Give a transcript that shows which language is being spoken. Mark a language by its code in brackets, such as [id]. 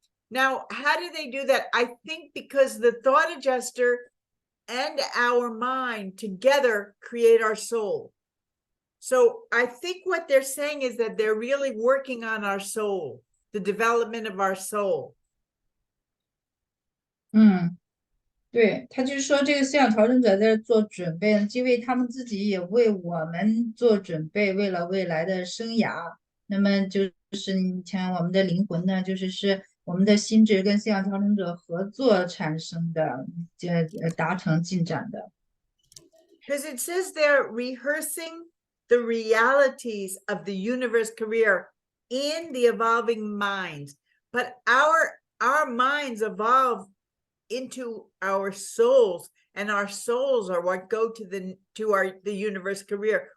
[en] Now, how do they do that? I think because the thought adjuster and our mind together create our soul. So I think what they're saying is that they're really working on our soul, the development of our soul. [zh] 对，他就是说这个思想调整者在做准备，因为他们自己也为我们做准备，为了未来的生涯。那么就是你像我们的灵魂呢，是我们的心智跟思想调整者合作产生的，达成进展的。 [en] Because it says they're rehearsing the realities of the universe career in the evolving minds, but our minds evolve into our souls, and our souls are what go to the universe career.